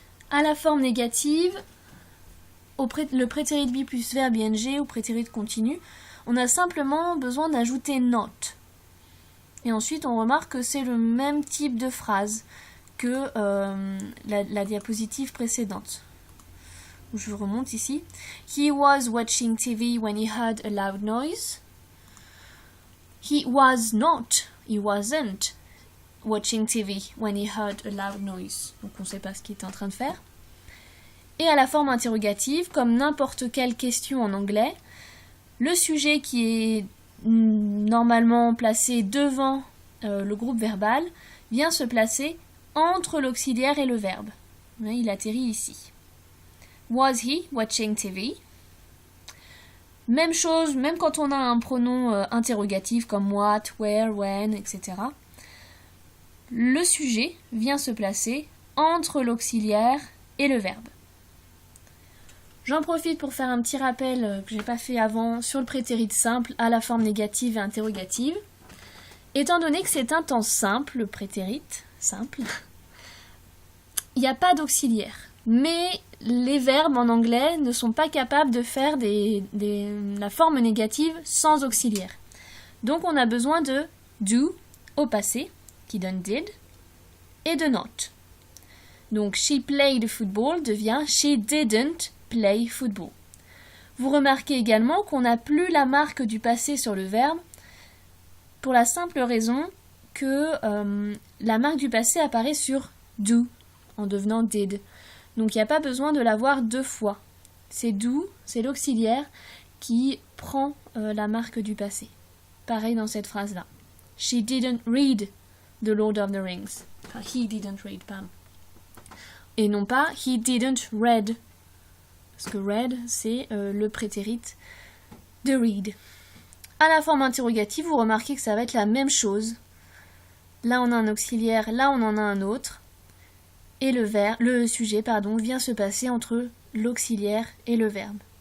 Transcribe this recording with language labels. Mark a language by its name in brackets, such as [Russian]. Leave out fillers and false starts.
[French] À la forme négative, le prétérit be plus verbe ing ou prétérit continu, on a simplement besoin d'ajouter not. Et ensuite, on remarque que c'est le même type de phrase que la diapositive précédente. Je remonte ici. [English] He was watching TV when he heard a loud noise. He was not, he wasn't watching TV when he heard a loud noise. [French] Donc on ne sait pas ce qu'il est en train de faire. Et à la forme interrogative, comme n'importe quelle question en anglais, le sujet qui est normalement placé devant le groupe verbal vient se placer entre l'auxiliaire et le verbe. Il atterrit ici. [English] Was he watching TV? [French] Même chose, même quand on a un pronom interrogatif comme what, where, when, etc. Le sujet vient se placer entre l'auxiliaire et le verbe. J'en profite pour faire un petit rappel que je n'ai pas fait avant sur le prétérit simple à la forme négative et interrogative. Étant donné que c'est un temps simple, le prétérit simple, il n'y a pas d'auxiliaire. Mais les verbes en anglais ne sont pas capables de faire la forme négative sans auxiliaire. Donc on a besoin de do au passé, qui donne did, et de not. Donc [English] she played football [French] devient [English] she didn't play football. [French] Vous remarquez également qu'on n'a plus la marque du passé sur le verbe pour la simple raison que la marque du passé apparaît sur do en devenant did. Donc il n'y a pas besoin de l'avoir deux fois. C'est do, c'est l'auxiliaire qui prend la marque du passé. Pareil dans cette phrase-là. [English] She didn't read The Lord of the Rings. [French] Enfin, [English] he didn't read, [French] pardon. Et non pas [English] he didn't read. [French] Parce que read, c'est le prétérit de read. À la forme interrogative, vous remarquez que ça va être la même chose. Là, on a un auxiliaire, là, on en a un autre. Et le sujet vient se passer entre l'auxiliaire et le verbe.